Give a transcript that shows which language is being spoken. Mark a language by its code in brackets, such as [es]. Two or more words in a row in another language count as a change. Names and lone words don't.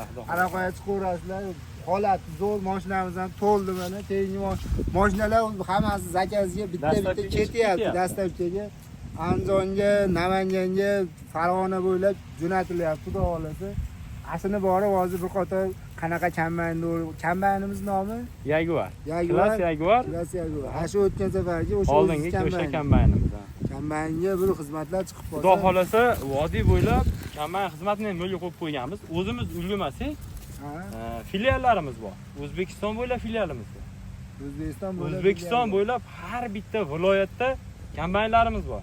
[uz] Aloqaga chiqaverasizlar. Holat zo'r, mashinamiz ham to'ldi mana. Keyingi mashinalar hammasi zakazga bitta-bitta Dastlabkiga ketyapti. ketyapti. Dastlabkiga Andijonga, Namanganga, Farg'ona bo'ylab jo'natilyapti, xudo xolasa. Aslini borib hozir bir qator qanaqa kambaynimiz nomi? Jaguar. Jaguar. Class Jaguar. Class Jaguar. Ha, shu o'tgan safargi o'sha Oldingi o'sha kombaynimiz. Kambaynga bir xizmatlar chiqib qolsa. Xudo xolasa vodiy bo'ylab kombayn xizmatini yo'lga qo'yib qo'yganmiz. O'zimiz ulgurmasak, Ha, filiallarimiz bor. O'zbekiston bo'ylab filialimiz bor. O'zbekiston bo'ylab. O'zbekiston bo'ylab har bitta viloyatda kombaynlarimiz bor.